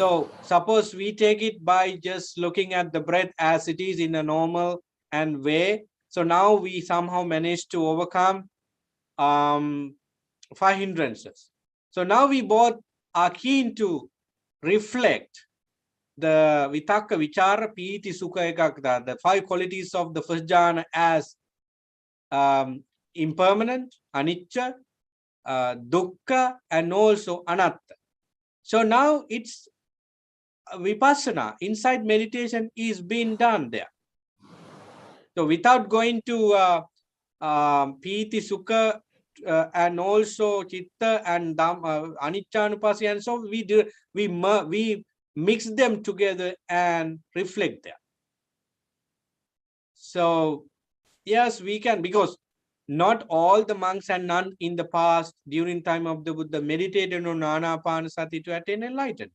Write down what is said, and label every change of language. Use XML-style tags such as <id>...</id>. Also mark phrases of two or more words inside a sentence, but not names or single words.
<en>So suppose we take it by just looking at the breath as it is in a normal and way. So now we somehow managed to overcome 5 hindrances. So now we both are keen to reflect the</en> <pi>vitakka, vichara, piti, sukha, ekagata,</pi> <en>the 5 qualities of the first jhana as impermanent,</en> <pi>anicca, dukkha,</pi> <en>and also anatta. So now it's vipassana, inside meditation is being done there. So without going to</en> <pi>piti, sukha,</pi> <en>and also chitta and</en> <pi>anicca, anupassi,</pi> <en>and so we mix them together and reflect there. So yes, we can, because not all the monks and nuns in the past during time of the Buddha meditated on Anapanasati to attain enlightenment.</en>